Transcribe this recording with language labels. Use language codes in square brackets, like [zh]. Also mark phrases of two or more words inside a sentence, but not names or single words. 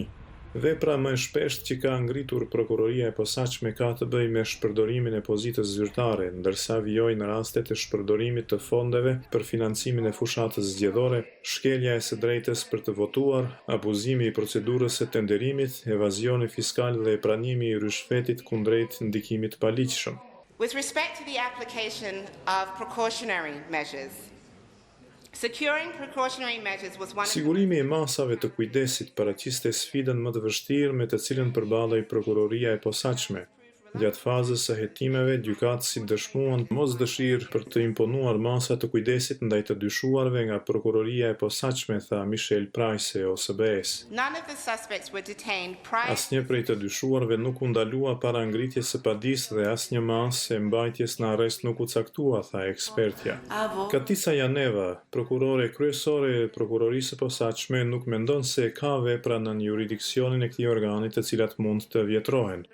[sq] Vepra më e shpeshtë që ka ngritur prokuroria e posaçme ka të bëjë me shpërdorimin e pozitës zyrtare, ndërsa vijojnë raste të shpërdorimit të fondeve për financimin e fushatës zgjedhore, shkelja e së drejtës për të votuar, abuzimi i procedurës së tenderimit, evazioni fiskal dhe pranimi i rishfetit kundrejt ndikimit paligjshëm. [en] With respect to the application of precautionary measures, securing precautionary measures was one of [sq] Sigurimi i masave të kujdesit paraqiste sfidën më të vështirë me të cilën përballej prokuroria e posaçme. Gjatë fazës së hetimeve, gjykatësit dëshmuan mosdëshirë për të imponuar masa të kujdesit ndaj të dyshuarve nga prokuroria e posaçme, tha Michel Price, OSBE-s. [en] None of the suspects were detained prior. [sq] Asnjë prej të dyshuarve nuk u ndalua para ngritjes së padisë dhe asnjë masë e mbajtjes në arrest nuk u caktua, tha ekspertja. Katica Janeva, prokurore kryesore e prokurorisë së posaçme, nuk mendon se ka vepra në jurisdiksionin e këtij organi të cilat mund të vjetrohen.